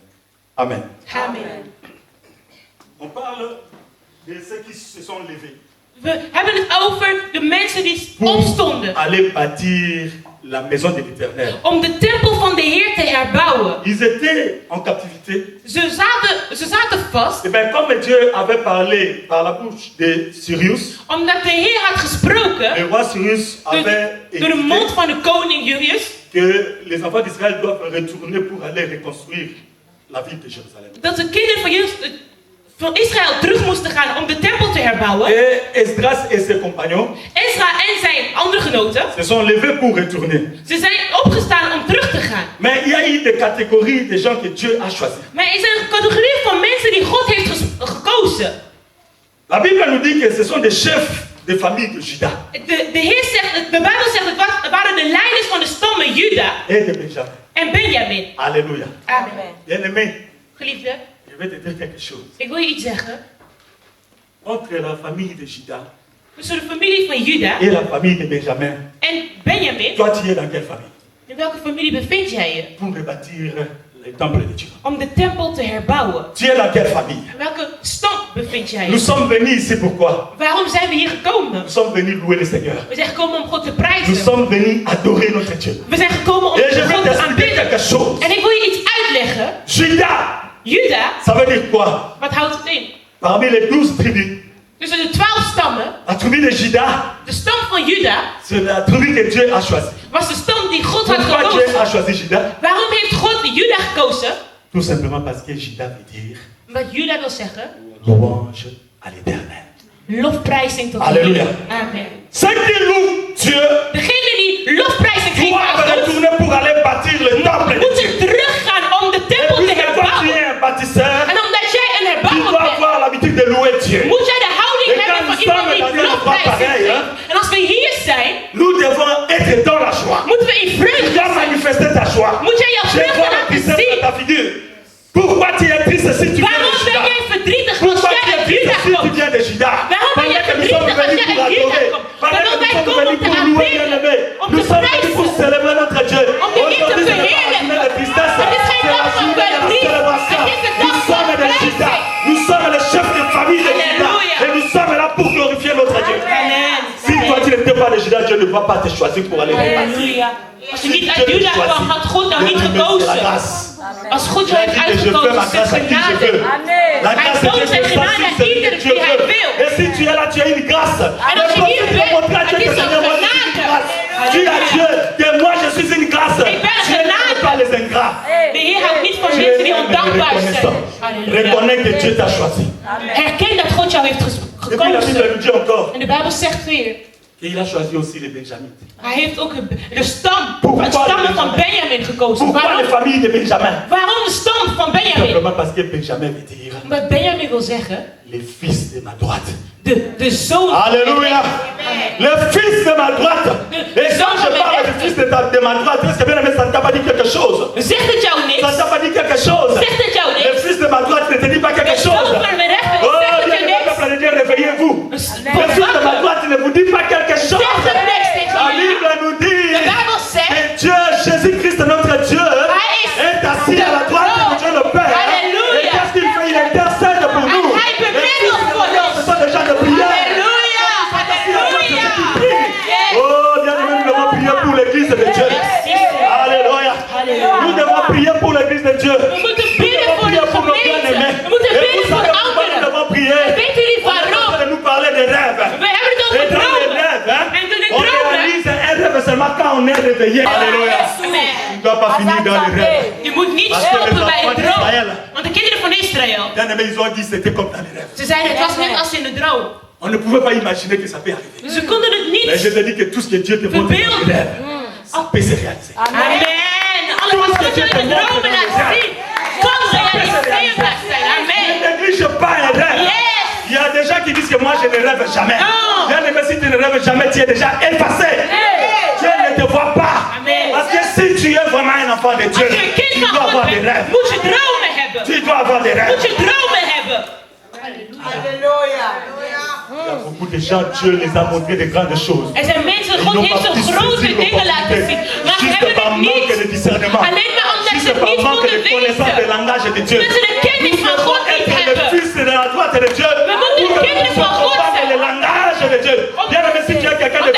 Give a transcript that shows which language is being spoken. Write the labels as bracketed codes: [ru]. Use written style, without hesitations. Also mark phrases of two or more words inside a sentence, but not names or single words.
[fr] Amen. Amen. On parle de ceux qui se sont levés [nl] We hebben het over de mensen die [fr] pour [nl] opstonden [fr] aller bâtir la maison de l'Éternel. [nl] om de tempel van de Heer te herbouwen. [fr] Ils étaient en captivité. [nl] Ze zaten vast [fr] Et bien, comme Dieu avait parlé par la bouche de Cyrus, [nl] omdat de Heer had gesproken [fr] le roi Cyrus avait [nl] door de mond van de koning Julius. [fr] que les enfants d'Israël doivent retourner pour aller reconstruire la ville de Jérusalem. [nl] Dat de kinderen van Israël terug moesten gaan om de tempel te herbouwen. [fr] Et Esdras et ses compagnons [nl] Ezra en zijn andere genoten, [fr] se sont levés pour retourner. [nl] ze zijn opgestaan om terug te gaan. [fr] Mais il y a eu des catégories de gens que Dieu a choisis. [nl] Maar er is een categorie van mensen die God heeft gekozen. [fr] La Bible nous dit que ce sont des chefs de famille de Juda [nl] De Bijbel zegt het waren de leiders van de stammen Juda [fr] et de Benjamin. [nl] en Benjamin. [fr] Alléluia. Amen. Bien-aimé, [nl] Geliefde, [fr] je vais te dire quelque chose. [nl] ik wil je iets zeggen. [fr] Entre la famille de Juda [nl] Tussen de familie van Juda [fr] et la famille de Benjamin, [nl] en Benjamin, [fr] toi tu es dans quelle famille? [nl] in welke familie bevind jij je? [fr] Pour rebâtir le temple de Dieu. [nl] Om de tempel te herbouwen. [fr] Tu es dans quelle famille? [nl] In welke stam bevind jij [fr] Nous [nl] je? [fr] sommes venus ici pourquoi? [nl] Waarom zijn we hier gekomen? [fr] Nous sommes venus louer le Seigneur. [nl] We zijn gekomen om God te [fr] Nous [nl] prijzen. [fr] sommes venus adorer notre Dieu. [nl] We zijn gekomen om [fr] Et je vais [nl] God te [fr] t'expliquer [nl] aanbidden. [fr] quelque chose. [nl] En ik wil je iets uitleggen. [fr] Juda, [nl] Juda, [fr] ça veut dire quoi? [nl] wat houdt het in? [fr] Parmi les 12 tribus, [nl] Tussen de 12 stammen, [fr] la tribu de Juda, [nl] de stam van Juda [fr] c'est la tribu que Dieu a choisie. [nl] was de stam die God had [fr] Pourquoi Dieu [nl] gekozen. [fr] a choisi Juda? [nl] Waarom heeft God Juda gekozen? [fr] Tout simplement parce que Juda veut dire [nl] Wat Juda wil zeggen, [fr] louange à l'Éternel. [nl] lofprijzing tot [fr] Alléluia. [nl] God. Amen. [fr] Ceux qui louent Dieu [nl] Degene die lofprijzing geven aan [fr] doivent [nl] God, [fr] retourner pour aller bâtir le temple de Dieu. [nl] moeten teruggaan om de [fr] Et [nl] tempel te [fr] puisque toi tu [nl] herbouwen. [fr] es un bâtisseur, [nl] En omdat jij een [fr] tu [nl] herbouwer [fr] dois [nl] bent, [fr] avoir l'habitude de louer Dieu. [nl] moet jij de houding [fr] Et [nl] hebben [fr] quand [nl] van [fr] nous [nl] iemand [fr] sommes [nl] die [fr] dans un endroit [nl] lofprijzing [fr] pareil, [nl] geeft. En als we hier zijn, [fr] Nous devons être dans la joie. [nl] moeten we in [fr] Tu [nl] vreugde [fr] dois [nl] zijn. [fr] manifester ta joie. [nl] Moet jij jouw [fr] Je [nl] vreugde [fr] vois la [nl] laten [fr] tristesse [nl] zien. [fr] dans ta figure. Pourquoi tu es triste si tu viens de [nl] Waarom ben [fr] Juda? [nl] jij verdrietig als [fr] Pourquoi [nl] jij [fr] tu es [nl] uit [fr] triste [nl] Juda [fr] si tu [nl] komt? [fr] viens de Juda? [nl] Waarom ben jij [fr] Pendant que nous sommes [nl] verdrietig als [fr] venus [nl] jij [fr] pour [nl] uit Juda [fr] adorer. [nl] komt? [fr] Pendant que [nl] Terwijl wij [fr] nous sommes [nl] komen [fr] venus [nl] om te [fr] pour louer [nl] aanbidden, [fr] bien-aimé. [nl] om [fr] Nous [nl] te [fr] sommes venus pour [nl] prijzen, [fr] célébrer notre Dieu. [nl] om de Heer te [fr] Aujourd'hui, ce n'est pas [nl] verheerlijken. [fr] une journée de tristesse. [nl] Het is geen [fr] C'est la [nl] dag van [fr] journée de la [nl] verdriet. [fr] célébration. [nl] Het is de [fr] Nous [nl] dag van [fr] sommes des Juda. [nl] prijzing. [fr] Nous sommes les chefs de famille de Juda. Alléluia. Et nous sommes là pour glorifier notre Dieu. Amen. Si toi tu n'étais pas de Juda, Dieu ne va pas te choisir pour aller le bâtir. [nl] Halleluja. Als je niet uit Juda kwam, had God jou niet gekozen. Als God jou heeft uitgekozen, is het genade. [fr] La grâce de Dieu [nl] Hij toont zijn [fr] c'est [nl] genade aan [fr] facile, [nl] ieder [fr] c'est Dieu [nl] die hij [fr] veut. [nl] wil. [fr] Et si tu es là, tu as une grâce. [nl] En als je hier bent, [fr] montrer à Dieu [nl] het [fr] que [nl] is een [fr] Seigneur, moi je suis une [nl] genade. [fr] grâce. Dis à Dieu que moi je suis une grâce. [nl] Ik ben een [fr] Dieu n'aime [nl] genade. [fr] pas les ingrats. [nl] De Heer houdt niet van [fr] Tu [nl] mensen [fr] es [nl] die ondankbaar [fr] reconnaissant. [nl] zijn. Halleluja. [fr] Reconnais que Dieu t'a choisi. [nl] Herken dat God jou heeft [fr] Et puis la Bible [nl] gekozen. [fr] nous dit encore [nl] En de Bijbel zegt weer, [fr] qu'il a choisi aussi les Benjamites. [nl] hij heeft ook de stam, [fr] Pourquoi [nl] het stammen [fr] de [nl] van Benjamin gekozen. [fr] Pourquoi les familles de Benjamin? [nl] Waarom de stam van Benjamin? [fr] Simplement parce que Benjamin veut dire [nl] Omdat Benjamin wil zeggen, [fr] les fils de ma droite. [nl] de zoon. [fr] Alléluia. Le fils de ma droite. Et quand je parle du fils de ma droite, est-ce que bien aimé, ça ne t'a pas dit quelque chose? [nl] Zegt het jou [fr] Ça ne [nl] niks? [fr] t'a pas dit quelque chose? [nl] Zegt het jou [fr] Le [nl] niks? [fr] fils de ma droite ne te dit pas quelque [nl] De [fr] chose? [nl] zoon van mijn rechter, [fr] Oh, [nl] zegt het [fr] bien [nl] je [fr] aimé, [nl] niks? [fr] peuple de Dieu, réveillez-vous. Le fils de ma droite ne vous dit pas quelque chose. [nl] Zegt het niks tegen [fr] La [nl] jullie? [fr] Bible nous [nl] De [fr] dit [nl] Bijbel zegt, [fr] que Dieu, Jésus-Christ, notre Dieu, [nl] Hij is [fr] est assis à la droite de Dieu le Père. Alléluia. Et qu'est-ce qu'il fait? Il intercède pour nous. [nl] En hij bemiddelt voor ons. [fr] Ce sont des gens de prière. [nl] Halleluja, halleluja. [fr] Oh, bien aimé, nous devons prier pour l'église de Dieu. Alléluia. Nous devons prier pour l'église de Dieu. [nl] We moeten bidden voor de gemeente. We moeten [fr] Et [nl] bidden [fr] vous [nl] voor [fr] savez [nl] de [fr] pourquoi nous [nl] ouderen. [fr] devons prier? [nl] Weet jullie [fr] On est en [nl] waarom? [fr] train de nous parler des rêves. [nl] We hebben het over [fr] Et dans les [nl] dromen. [fr] rêves, hein, [nl] En door de [fr] on [nl] dromen. [fr] réalise un rêve seulement quand on est réveillé. Alléluia. Amen. Tu ne dois pas finir dans les rêves. [nl] Je moet niet [fr] Parce que les [nl] stoppen bij [fr] enfants [nl] een droom. [fr] d'Israël, [nl] Want de kinderen van Israël, [fr] bien aimé, ils ont dit c'était comme dans les rêves. [nl] ze zeiden het was net als in een droom. [fr] On ne pouvait pas imaginer que ça peut arriver. [nl] Ze konden het [fr] Mais je [nl] niet [fr] te dis que tout ce que Dieu te montre dans les rêves, ça peut se réaliser. [nl] Amen. Alles wat God je in de dromen laat zien, kan realiseerbaar zijn. [fr] Ne [nl] Amen. [fr] néglige pas un rêve. Yes. Il y a des gens qui disent que moi je ne rêve jamais. Non. Bien aimé, si tu ne rêves jamais, tu es déjà effacé. Dieu ne te voit pas. Amen. Parce que si tu es vraiment un enfant de Dieu, [nl] Als je een [fr] tu [nl] kind [fr] dois [nl] van [fr] avoir [nl] God [fr] des [nl] bent, [fr] rêves. [nl] moet je dromen hebben. [fr] Tu dois avoir des [nl] Moet [fr] rêves. [nl] je dromen hebben. [fr] Il y a beaucoup de gens, Dieu les a montré de grandes choses. [nl] Er zijn mensen, [fr] Ils [nl] God [fr] n'ont [nl] heeft [fr] pas [nl] ze [fr] pu [nl] grote [fr] saisir [nl] dingen laten zien. [fr] l'opportunité. [nl] Maar ze [fr] Juste [nl] hebben [fr] par [nl] het [fr] manque de [nl] niet. [fr] discernement. [nl] Alleen maar omdat ze [fr] Juste [nl] het [fr] par [nl] niet [fr] manque de [nl] konden [fr] connaissance de [nl] weten. [fr] langage de Dieu. [nl] Omdat ze de kennis van God niet [fr] Être le [nl] hebben. [fr] fils de la droite de Dieu. [nl] We moeten de [fr] Pour [nl] kinderen van God [fr] comprendre [nl] zijn. [fr] le langage de Dieu. Bien aimé, si tu es quelqu'un de